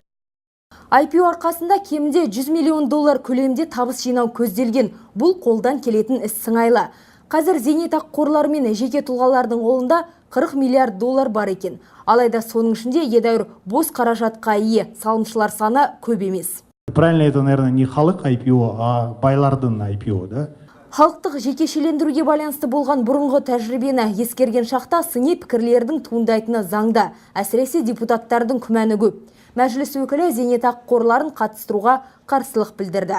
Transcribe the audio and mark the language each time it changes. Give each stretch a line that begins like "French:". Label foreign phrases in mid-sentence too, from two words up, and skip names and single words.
Kazakh: IPO арқасында кемінде $100 миллион көлемінде табыс жинау көзделген. Бұл қолдан келетін іс сыңайлы. Қазір зейнетақы қорлары мен жеке тұлғалардың қолында $40 миллиард бар екен. Алайда соның ішінде едәуір бос қаражатқа ие салымшылар саны көп емес.
Russian: Правильно, это, наверное, не
Kazakh: халық IPO,
Russian: а
Kazakh: байлардың IPO,
Russian: да?
Kazakh: Халықтық жекешелендіруге байланысты болған бұрынғы тәжірибені ескерген шақта сыни пікірлердің туындайтыны заңда, әсіресе депутаттардың күмәні көп. Мәжіліс өкілі зейнетақы қорларын қатыстыруға қарсылық білдірді.